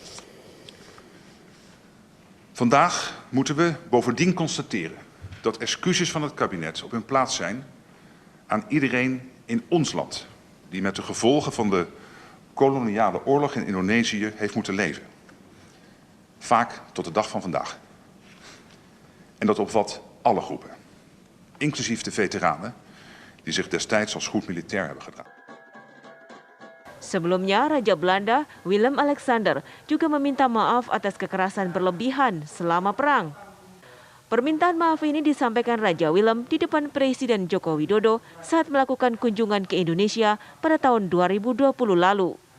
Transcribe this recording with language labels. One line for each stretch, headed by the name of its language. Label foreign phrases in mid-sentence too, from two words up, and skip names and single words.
Dutch: Vandaag moeten we bovendien constateren dat excuses van het kabinet op hun plaats zijn aan iedereen in ons land die met de gevolgen van de koloniale oorlog in Indonesië heeft moeten leven. Vaak tot de dag van vandaag. En dat omvat alle groepen, inclusief de veteranen die zich destijds als goed militair hebben gedragen.
Indonesian: Sebelumnya, Raja Belanda Willem-Alexander juga meminta maaf atas kekerasan berlebihan selama perang. Permintaan maaf ini disampaikan Raja Willem di depan Presiden Joko Widodo saat melakukan kunjungan ke Indonesia pada tahun 2020 lalu.